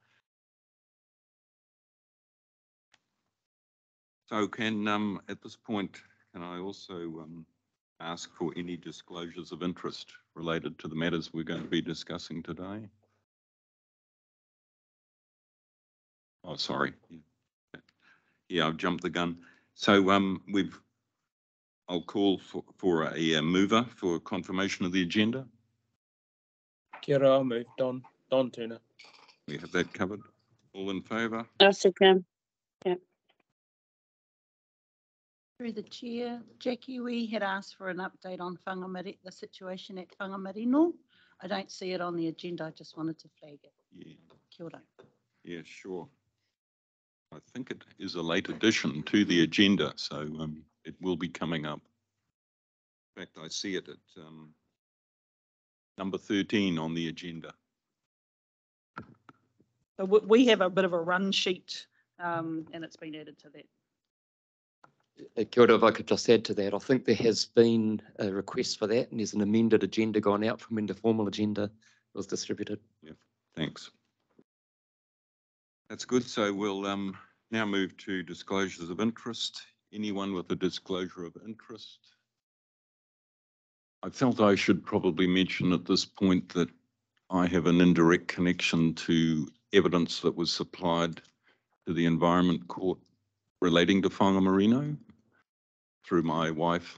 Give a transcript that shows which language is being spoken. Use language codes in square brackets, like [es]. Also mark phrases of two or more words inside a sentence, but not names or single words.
[en] So can, at this point, can I also ask for any disclosures of interest related to the matters we're going to be discussing today? Oh, sorry. Yeah, I've jumped the gun. So I'll call for a mover for confirmation of the agenda. [mi] Kia ora, [en] I'll move. Don Turner. We have that covered. All in favour? I'll second. Yeah. Through the chair, Jackie, we had asked for an update on the situation at Whangamarino. I don't see it on the agenda. I just wanted to flag it. Yeah. [mi] Kia ora. [en] Yeah, sure. I think it is a late addition to the agenda, so it will be coming up. In fact, I see it at number 13 on the agenda. So we have a bit of a run sheet and it's been added to that. [mi] Kia ora, [en] if I could just add to that, I think there has been a request for that and there's an amended agenda gone out from when the formal agenda was distributed. Yeah, thanks. That's good. So we'll now move to disclosures of interest. Anyone with a disclosure of interest? I felt I should probably mention at this point that I have an indirect connection to evidence that was supplied to the Environment Court relating to Whangamarino through my wife.